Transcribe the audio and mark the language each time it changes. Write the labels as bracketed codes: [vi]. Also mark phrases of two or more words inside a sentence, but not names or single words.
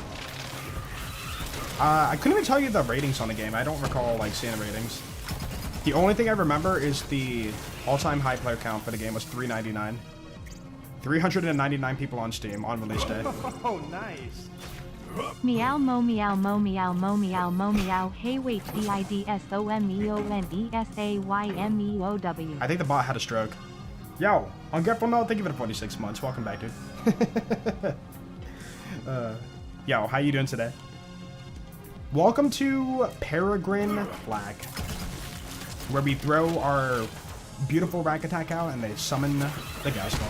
[en] I couldn't even tell you the ratings on the game. I don't recall like seeing the ratings. The only thing I remember is the all-time high player count for the game was 399. 399 people on Steam on release day. Oh, nice. Meow mo meow mo meow mo meow mo meow. Hey wait, DIDSOMEONESAYMEOW. I think the bot had a stroke. Yo, ungrateful no, thank you for the 46 months. Welcome back, dude. Yo, how you doing today? Welcome to Peregrine Black, where we throw our beautiful rack attack out and they summon the gas ball.